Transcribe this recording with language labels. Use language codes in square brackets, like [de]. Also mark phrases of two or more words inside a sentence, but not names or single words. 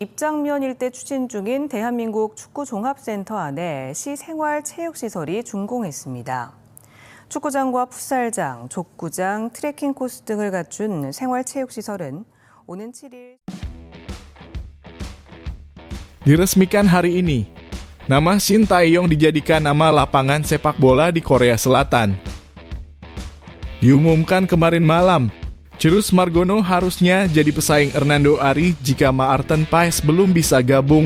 [ko] 입장면 일대 추진 중인 대한민국 축구종합센터 안에 시생활체육시설이 준공했습니다. 축구장과 풋살장, 족구장, 트레킹 코스 등을 갖춘 생활체육시설은 오는 7일 [id] diresmikan hari ini. Nama Shin Tae-yong dijadikan nama lapangan sepak bola di Korea Selatan. Diumumkan kemarin malam, Cirus Margono harusnya jadi pesaing Hernando Ari jika Maarten Paes belum bisa gabung.